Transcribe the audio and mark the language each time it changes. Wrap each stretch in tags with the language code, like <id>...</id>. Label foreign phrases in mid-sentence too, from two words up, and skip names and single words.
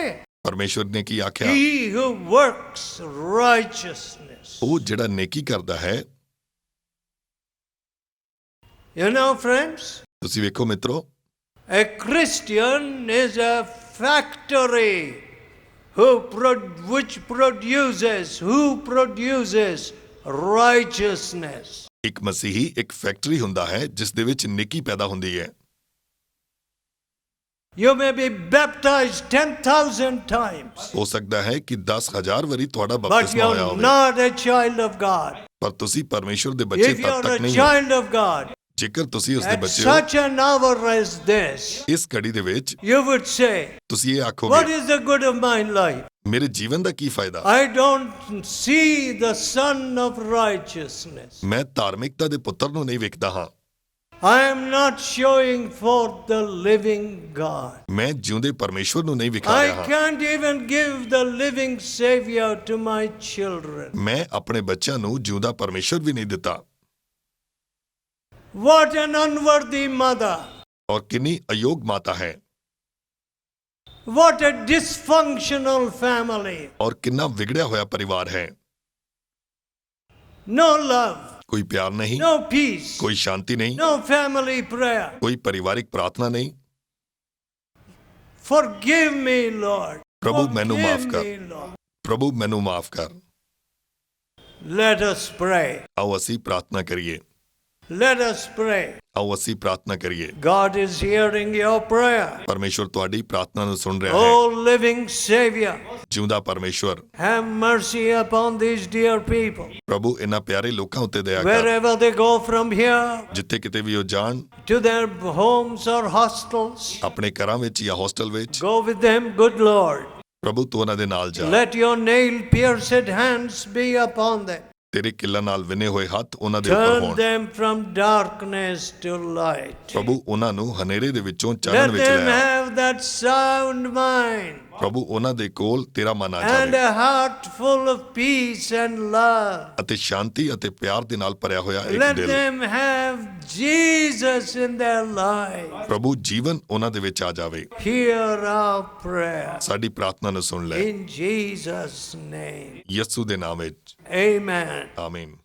<pa>ਪਰਮੇਸ਼ਵਰ ਨੇ ਕੀ ਆਖਿਆ?</pa> <en>He who works righteousness.</en> <pa>ਉਹ ਜਿਹੜਾ ਨੇਕੀ ਕਰਦਾ ਹੈ।</pa> <en>You know, friends,</en> <pa>ਤੁਸੀਂ ਵੇਖੋ ਮਿੱਤਰੋ,</pa> <en>a Christian is a factory which produces righteousness.</en> <pa>ਇੱਕ ਮਸੀਹੀ ਇੱਕ ਫੈਕਟਰੀ ਹੁੰਦਾ ਹੈ ਜਿਸ ਦੇ ਵਿੱਚ ਨੇਕੀ ਪੈਦਾ ਹੁੰਦੀ ਹੈ।</pa> <en>You may be baptized 10,000 times,</en> <pa>ਹੋ ਸਕਦਾ ਹੈ ਕਿ 10,000 ਵਾਰੀ ਤੁਹਾਡਾ</pa> <en>but</en> <pa>ਬਪਤਿਸਮਾ ਹੋਇਆ</pa> <en>you're</en> <pa>ਹੋਵੇ,</pa> <en>not a child of God.</en> <pa>ਪਰ ਤੁਸੀਂ ਪਰਮੇਸ਼ਵਰ ਦੇ ਬੱਚੇ</pa> <en>If</en> <pa>ਤਦ</pa> <en>you're</en> <pa>ਤੱਕ</pa> <en>a</en> <pa>ਨਹੀਂ ਹੋ।</pa> <en>child of God,</en> <pa>ਜੇਕਰ ਤੁਸੀਂ ਉਸ ਦੇ</pa> <en>at</en> <pa>ਬੱਚੇ ਹੋ,</pa> <en>such an hour as this,</en> <pa>ਇਸ ਘੜੀ ਦੇ ਵਿੱਚ</pa> <en>you would say,</en> <pa>ਤੁਸੀਂ ਇਹ</pa> <en>what</en> <pa>ਆਖੋਗੇ,</pa> <en>is the good of my life?</en> <pa>ਮੇਰੇ ਜੀਵਨ ਦਾ ਕੀ ਫਾਇਦਾ?</pa> <en>I don't see the Son of Righteousness.</en> <pa>ਮੈਂ ਧਾਰਮਿਕਤਾ ਦੇ ਪੁੱਤਰ ਨੂੰ ਨਹੀਂ ਵੇਖਦਾ ਹਾਂ।</pa> <en>I am not showing forth the living God.</en> <pa>ਮੈਂ ਜਿਉਂਦੇ ਪਰਮੇਸ਼ਵਰ ਨੂੰ ਨਹੀਂ ਵਿਖਾ</pa> <en>I</en> <pa>ਰਿਹਾ ਹਾਂ।</pa> <en>can't even give the living Savior to my children.</en> <pa>ਮੈਂ ਆਪਣੇ ਬੱਚਿਆਂ ਨੂੰ ਜਿਉਂਦਾ ਪਰਮੇਸ਼ਵਰ ਵੀ ਨਹੀਂ ਦਿੱਤਾ।</pa> <en>What an unworthy mother.</en> <pa>ਔਰ ਕਿੰਨੀ ਅਯੋਗ ਮਾਤਾ ਹੈ।</pa> <en>What a dysfunctional family.</en> <pa>ਔਰ ਕਿੰਨਾ ਵਿਗੜਿਆ ਹੋਇਆ ਪਰਿਵਾਰ ਹੈ।</pa> <en>No love,</en> <pa>ਕੋਈ ਪਿਆਰ ਨਹੀਂ,</pa> <en>no peace,</en> <pa>ਕੋਈ ਸ਼ਾਂਤੀ ਨਹੀਂ,</pa> <en>no family prayer.</en> <pa>ਕੋਈ ਪਰਿਵਾਰਿਕ ਪ੍ਰਾਰਥਨਾ ਨਹੀਂ।</pa> <en>Forgive me, Lord.</en> <pa>ਪ੍ਰਭੂ ਮੈਨੂੰ ਮਾਫ</pa> <en>Forgive</en> <pa>ਕਰ।</pa> <en>me, Lord.</en> <pa>ਪ੍ਰਭੂ ਮੈਨੂੰ ਮਾਫ ਕਰ।</pa> <en>Let us pray.</en> <pa>ਆਓ ਅਸੀਂ ਪ੍ਰਾਰਥਨਾ ਕਰੀਏ।</pa> <en>Let us pray.</en> <pa>ਆਓ ਅਸੀਂ ਪ੍ਰਾਰਥਨਾ ਕਰੀਏ।</pa> <en>God is hearing your prayer.</en> <pa>ਪਰਮੇਸ਼ਵਰ ਤੁਹਾਡੀ ਪ੍ਰਾਰਥਨਾ ਨੂੰ ਸੁਣ ਰਿਹਾ ਹੈ।</pa> <en>Oh, living Savior,</en> <pa>ਜਿਉਂਦਾ ਪਰਮੇਸ਼ਵਰ,</pa> <en>have mercy upon these dear people.</en> <pa>ਪ੍ਰਭੂ ਇਹਨਾਂ ਪਿਆਰੇ ਲੋਕਾਂ ਉੱਤੇ ਦਇਆ ਕਰ।</pa> <en>Wherever they go from here</en> <pa>ਜਿੱਥੇ ਕਿਤੇ ਵੀ ਉਹ ਜਾਣ,</pa> <en>to their homes or hostels,</en> <pa>ਆਪਣੇ ਘਰਾਂ ਵਿੱਚ ਜਾਂ ਹੋਸਟਲ ਵਿੱਚ,</pa> <en>go with them, good Lord.</en> <pa>ਪ੍ਰਭੂ ਤੂੰ ਉਹਨਾਂ ਦੇ ਨਾਲ ਜਾ।</pa> <en>Let your nail-pierced hands be upon them.</en> <pa>ਤੇਰੇ ਕਿੱਲਾਂ ਨਾਲ ਵਿਨੇ ਹੋਏ ਹੱਥ ਉਹਨਾਂ ਦੇ ਉੱਪਰ</pa> <en>Turn</en> <pa>ਹੋਣ।</pa> <en>them from darkness to light.</en> <pa>ਪ੍ਰਭੂ ਉਹਨਾਂ ਨੂੰ ਹਨੇਰੇ ਦੇ ਵਿੱਚੋਂ ਚਾਨਣ</pa> <en>Let</en> <pa>ਵਿੱਚ</pa> <en>them</en> <pa>ਲੈ ਆ।</pa> <en>have that sound mind</en> <pa>ਪ੍ਰਭੂ ਉਹਨਾਂ ਦੇ ਕੋਲ ਤੇਰਾ ਮਨ ਆ</pa> <en>and</en> <pa>ਜਾਵੇ</pa> <en>a heart full of peace and love.</en> <pa>ਅਤੇ ਸ਼ਾਂਤੀ ਅਤੇ ਪਿਆਰ ਦੇ ਨਾਲ ਭਰਿਆ ਹੋਇਆ ਇੱਕ</pa> <en>Let</en> <pa>ਦਿਲ।</pa> <en>them have Jesus in their life.</en> <pa>ਪ੍ਰਭੂ ਜੀਵਨ ਉਹਨਾਂ ਦੇ ਵਿੱਚ ਆ ਜਾਵੇ।</pa> <en>Hear our prayer.</en> <pa>ਸਾਡੀ ਪ੍ਰਾਰਥਨਾ ਨੂੰ ਸੁਣ ਲੈ</pa> <en>In Jesus' name.</en> <pa>ਯਿਸੂ ਦੇ ਨਾਮ ਵਿੱਚ,</pa> <en>Amen.</en> <pa>ਆਮੀਨ।</pa>